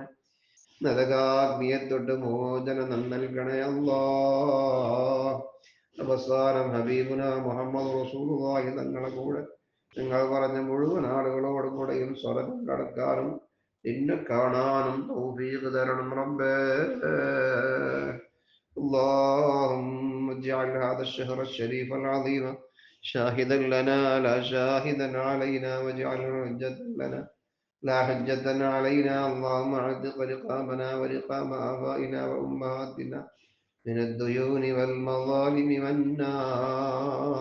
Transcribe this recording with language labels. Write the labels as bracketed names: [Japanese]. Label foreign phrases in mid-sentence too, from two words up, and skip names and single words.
[Malayalam] നരകാഗ്നിയെ തൊട്ട് മോചനം നൽകണേ അല്ലാ. അവസാനം ഹബീബുന മുഹമ്മദ് റസൂലുള്ളാഹി തങ്ങളെ കൂടെ നിങ്ങൾ പറഞ്ഞ മുഴുവൻ ആളുകളോടും കൂടെയും സ്വർഗ്ഗം കടക്കാനും നിന്നെ കാണാനും തൗഫീഖ് തരണം റബ്ബേ. [Arabic] اللهم اجعل هذا الشهر الشريف العظيم شاهدا لنا لا شاهدا علينا واجعله حجة لنا لا حجة علينا. اللهم اعتق رقابنا ورقاب آبائنا وأمهاتنا من الديون والمظالم والنار.